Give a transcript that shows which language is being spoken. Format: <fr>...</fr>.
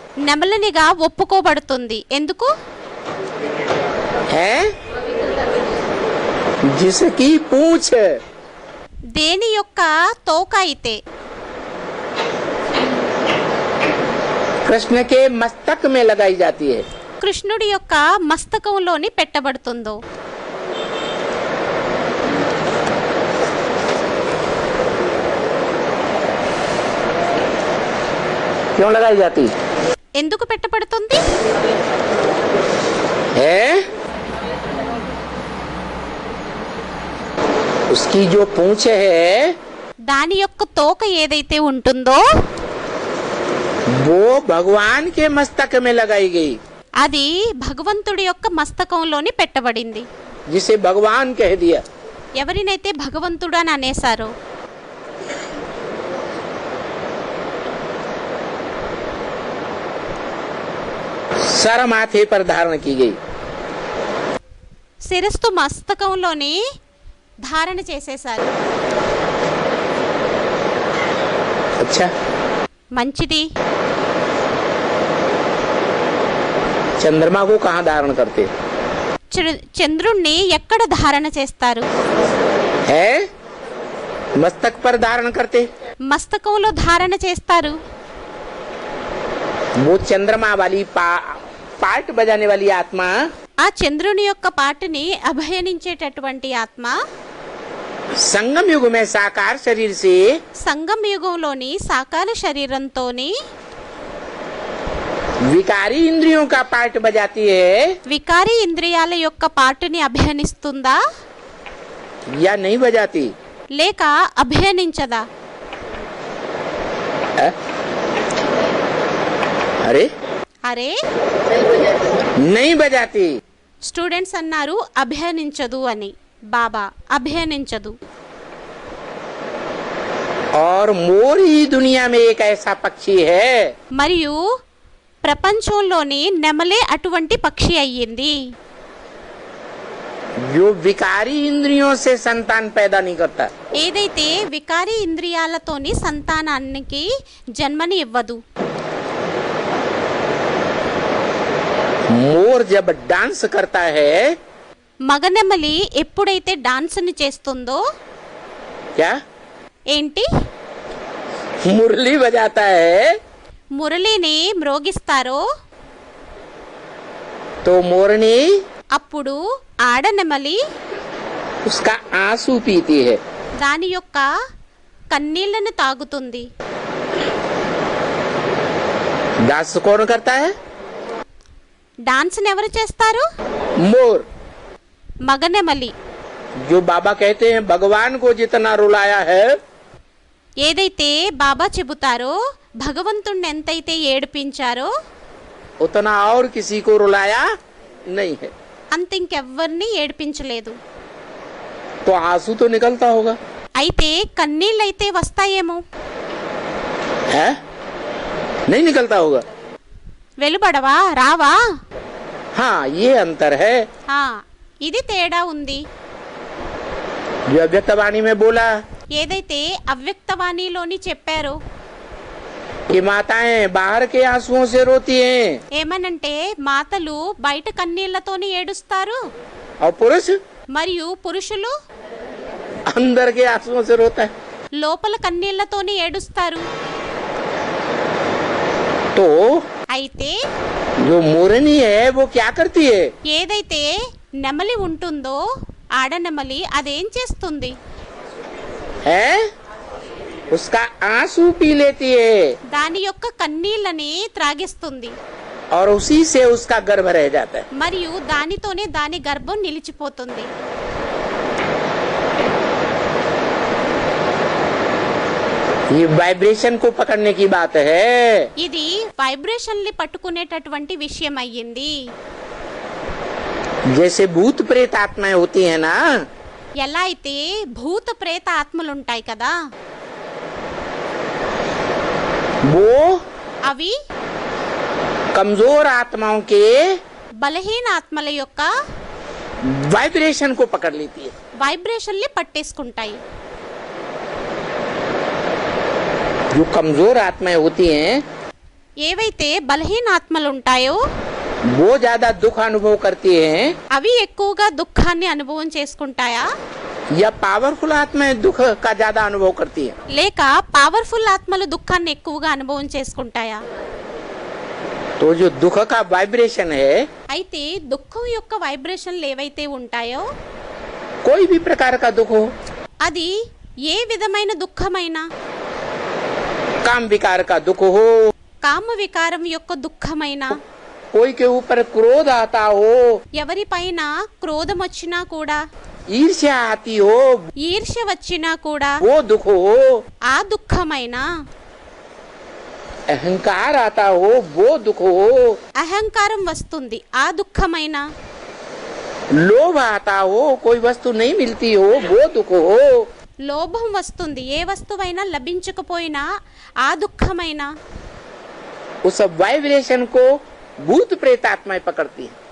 <te>నెమలినిగా ఒప్పుకోబడుతుంది. ఎందుకు?</te> <hi>है जिसकी पूंछ</hi> <te>దేని యొక్క తోక అయితే</te> <hi>कृष्ण के मस्तक में लगाई जाती है।</hi> <te>కృష్ణుడి యొక్క మస్తకంలోని పెట్టబడుతుందో.</te> <hi>क्यों लगाई जाती</hi> <te>ఎందుకు పెట్టబడుతుంది?</te> <hi>है? उसकी जो पूंछ है</hi> <te>దాని యొక్క తోక ఏదైతే ఉంటుందో</te> <hi>वो भगवान के मस्तक में लगाई गई,</hi> <te>అది భగవంతుడి యొక్క మస్తకంలోని పెట్టబడింది.</te> <hi>जिसे भगवान कह दिया।</hi> <te>ఎవరినైతే భగవంతుడు అని అనేశారో</te> <hi>सर माथे पर धारण की गई।</hi> <te>శిరస్సు మస్తకంలోని ధారణ చేసేశారు.</te> <hi>अच्छा</hi> <te>మంచిది.</te> <hi>चंद्रमा को कहाँ धारण करते</hi> <te>చంద్రుణ్ణి ఎక్కడ ధారణ చేస్తారు?</te> <hi>है? मस्तक पर धारण करते।</hi> <te>మస్తకంలో ధారణ చేస్తారు.</te> <hi>वो चंद्रमा वाली पार्ट बजाने वाली आत्मा</hi> <te>ఆ చంద్రుని యొక్క పాటుని అభయనించేటటువంటి ఆత్మ</te> <hi>संगम युग में साकार शरीर से</hi> <te>సంగమ యుగంలోని సాకార శరీరంతోని</te> <hi>विकारी इंद्रियों का पार्ट बजाती है</hi> <te>వికారి ఇంద్రియాల యొక్క పాటుని అభయనిస్తుందా</te> <hi>या नहीं बजाती?</hi> <te>లేక అభయనించదా?</te> <hi>अरे</hi> <te>అరే</te> <hi>नहीं बजाती।</hi> <te>స్టూడెంట్స్ అన్నారు అభయనించదు అని. బాబా అభయనించదు.</te> <hi>और मोर ही दुनिया में एक ऐसा पक्षी है</hi> <te>మరియు ప్రపంచంలోని నెమలే అటువంటి పక్షి అయ్యింది</te> <hi>जो विकारी इंद्रियों से संतान पैदा नहीं करता।</hi> <te>ఏదైతే వికారి ఇంద్రియాలతోని సంతానానికి జన్మని ఇవ్వదు.</te> <hi>मोर जब डांस करता है</hi> <te>మగనెమలి ఎప్పుడైతే డాన్స్ని చేస్తుందో</te> <hi>क्या</hi> <te>ఏంటి</te> <hi>मुरली बजाता है</hi> <te>మురళిని మ్రోగిస్తారో</te> <hi>तो मोरनी</hi> <te>అప్పుడు ఆడనెమలి</te> <hi>उसका आंसू पीती है।</hi> <te>దాని యొక్క కన్నీళ్లను తాగుతుంది.</te> <hi>डांस कौन करता है?</hi> <te>డాన్స్ని ఎవరు చేస్తారు?</te> <hi>मोर।</hi> <te>మగనెమలి.</te> <hi>जो बाबा कहते हैं भगवान को जितना रुलाया है</hi> <te>ఏదైతే బాబా చెబుతారో భగవంతుణ్ణి ఎంతైతే ఏడిపించారో</te> <hi>उतना और किसी को रुलाया नहीं है।</hi> <te>అంత ఇంకెవ్వరిని ఏడిపించలేదు.</te> <hi>तो आंसू तो निकलता होगा</hi> <te>అయితే కన్నీళ్ళైతే వస్తాయేమో,</te> <hi>है? नहीं निकलता होगा।</hi> <te>వెలువడవా, రావా?</te> <hi>हाँ ये अंतर है</hi> <te>ఇది తేడా ఉంది.</te> <hi>जो अव्यक्तवाणी में बोला</hi> <te>ఏదైతే అవ్యక్తవాణిలోని చెప్పారో</te> <hi>कि माताएं बाहर के आंसुओं से रोती हैं</hi> <te>ఏమనంటే మాతలు బయట కన్నీళ్లతోని ఏడుస్తారు,</te> <hi>और पुरुष</hi> <te>మరియు పురుషులు</te> <hi>अंदर के आंसुओं से रोता है।</hi> <te>లోపల కన్నీళ్లతోని ఏడుస్తారు.</te> <hi>तो</hi> <te>అయితే</te> <hi>जो मोरनी है वो क्या करती है?</hi> <te>ఏదైతే నెమలి ఉంటుందో ఆడనెమలి అదేం చేస్తుంది?</te> <hi>है उसका आंसू पी लेती है</hi> <te>దాని యొక్క కన్నీళ్ళని త్రాగిస్తుంది</te> <hi>और उसी से उसका गर्भ रह जाता है।</hi> <te>మరియు దానితోనే దాని గర్భం నిలిచిపోతుంది.</te> <hi>ये वाइब्रेशन को पकड़ने की बात है।</hi> <te>ఇది వైబ్రేషన్లు పట్టుకునేటటువంటి విషయం అయ్యింది.</te> <hi>जैसे भूत प्रेत आत्माएं होती है ना,</hi> <te>ఎలా అయితే భూత ప్రేత ఆత్మలు ఉంటాయి కదా,</te> <hi>वो</hi> <te>అవి</te> <hi>कमजोर आत्माओं के</hi> <te>బలహీన ఆత్మల యొక్క</te> <hi>वाइब्रेशन को पकड़ लेती है।</hi> <te>వైబ్రేషన్లు పట్టేసుకుంటాయి.</te> <hi>जो कमजोर आत्माएं होती हैं</hi> <te>ఏవైతే బలహీన ఆత్మలు ఉంటాయో</te> <hi>वो ज्यादा दुख अनुभव करती हैं,</hi> <te>అవి ఎక్కువగా దుఃఖాన్ని అనుభవం చేసుకుంటాయా,</te> <hi>या पावरफुल आत्माएं दुख का ज्यादा अनुभव करती हैं?</hi> <te>లేక పవర్ఫుల్ ఆత్మలు దుఃఖాన్ని ఎక్కువగా అనుభవం చేసుకుంటాయా?</te> <hi>तो जो दुख का वाइब्रेशन है,</hi> <te>అయితే దుఃఖం యొక్క వైబ్రేషన్లు ఏవైతే ఉంటాయో</te> <hi>कोई भी प्रकार का दुख हो,</hi> <te>అది ఏ విధమైన దుఃఖమైనా,</te> <hi>काम विकार का दुख हो,</hi> <te>కామ వికారం యొక్క దుఃఖమైనా,</te> <hi>कोई के ऊपर क्रोध आता हो,</hi> <te>ఎవరిపైన క్రోధం వచ్చినా కూడా,</te> <hi>ईर्ष्या आती हो,</hi> <te>ఈర్ష్య వచ్చినా కూడా,</te> <hi>वो दुख हो,</hi> <te>ఆ దుఃఖమైనా,</te> <hi>अहंकार आता हो, वो दुख हो,</hi> <te>అహంకారం వస్తుంది, ఆ దుఃఖమైనా,</te> <hi>लोभ आता हो, कोई वस्तु नहीं मिलती हो, वो दुख हो,</hi> <te>లోభం వస్తుంది, ఏ వస్తువైనా లభించకపోయినా ఆ దుఃఖమైనా,</te> <hi>उस वाइब्रेशन को भूत प्रेत आत्माएं पकड़ती है।</hi>